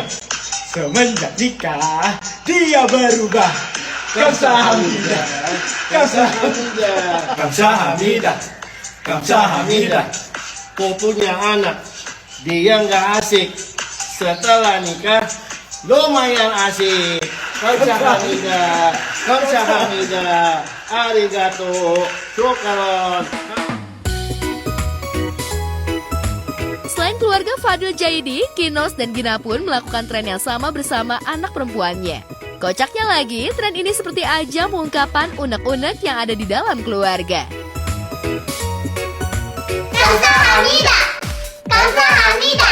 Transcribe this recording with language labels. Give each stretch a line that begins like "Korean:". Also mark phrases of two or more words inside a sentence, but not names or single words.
Indonesian: Semenjak nikah, dia berubah.
Korean: 감사합니다. 감사합니다. 감사합니다. 감사합니다.
Indonesian: Ku punya anak, dia nggak asik. Setelah nikah, lumayan asik.
Korean: 감사합니다. 감사합니다. 아리가또. 조카론.
Indonesian: Selain keluarga Fadil Jaidi, Kinos dan Gina pun melakukan tren yang sama bersama anak perempuannya. Kocaknya lagi, tren ini seperti ajang pengungkapan unek-unek yang ada di dalam keluarga.
Korean: 감사합니다, 감사합니다.